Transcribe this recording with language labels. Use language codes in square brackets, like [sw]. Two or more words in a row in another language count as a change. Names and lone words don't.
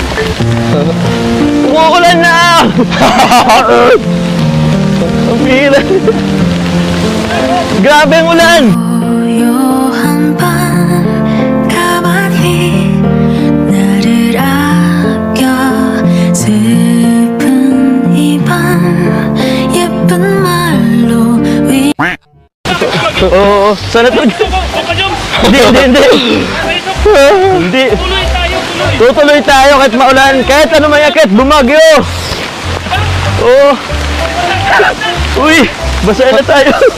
[tl] Umuulan na! Ang bihira. Grabe ang ulan! [ko] 고요한 밤 가만히 나를 아껴 슬픈 이 밤 예쁜 말로 [tl] Oo, sana to. Hindi. Hindi. Tutuloy tayo kahit maulan, kahit ano man yan, kahit bumagyo. Oo. Uy, basa na tayo.